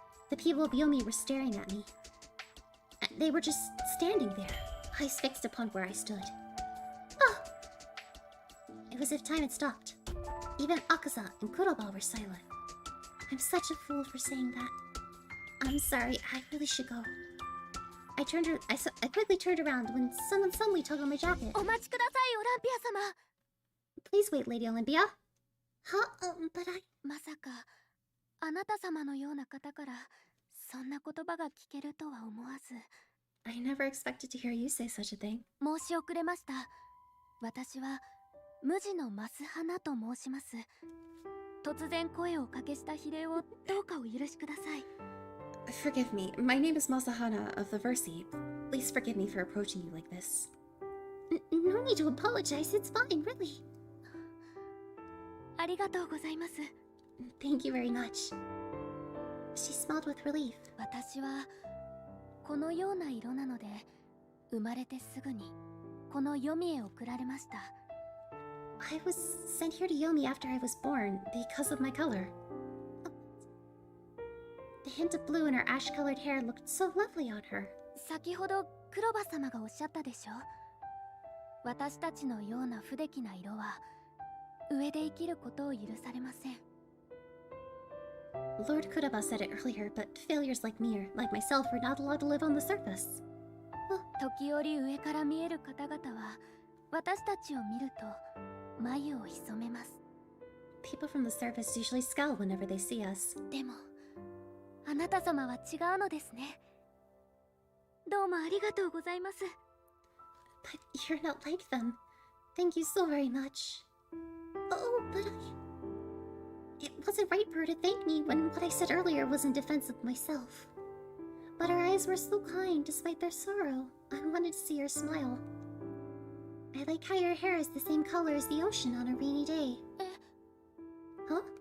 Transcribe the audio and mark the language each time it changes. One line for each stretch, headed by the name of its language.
English: The people of Yomi were staring at me. They were just standing there, eyes fixed upon where I stood. Ah! It was as if time had stopped. Even Akaza and Kuroba were silent. I'm such a fool for saying that. I'm sorry, I really should go. I quickly turned around when someone suddenly tugged on my jacket.
Japanese: お待ちください、オランピア様。
English: Please wait, Lady Olympia. Huh? But I...
Japanese: まさかあなた様のような方からそんな言葉が聞けるとは思わず。
English: I never expected to hear you say such a thing.
Japanese: 申し遅れました。私は無地のマスハナと申します。突然声をおかけした比例をどうかお許しください。
English: Forgive me. My name is Masahana of the Versi. Please forgive me for approaching you like this. No need to apologize. It's fine, really.
Japanese: ありがとうございます。
English: Thank you very much. She smiled with relief.
Japanese: 私はこのような色なので生まれてすぐにこの読みへ送られました。
English: I was sent here to Yomi after I was born because of my color. The hint of blue in her ash-colored hair looked so lovely on her.
Japanese: 先ほど黒羽様がおっしゃったでしょ。私たちのような不出来な色は上で生きることを許されません。
English: Lord Kuroba said it earlier, but failures like me or like myself were not allowed to live on the surface.
Japanese: 時折上から見える方々は私たちを見ると眉を潜めます。
English: People from the surface usually scowl whenever they see us.
Japanese: でもあなた様は違うのですね。どうもありがとうございます。
English: But you're not like them. Thank you so very much. Oh, but It wasn't right for her to thank me when what I said earlier was in defense of myself. But her eyes were so kind despite their sorrow. I wanted to see her smile. I like how your hair is the same color as the ocean on a rainy day. Huh?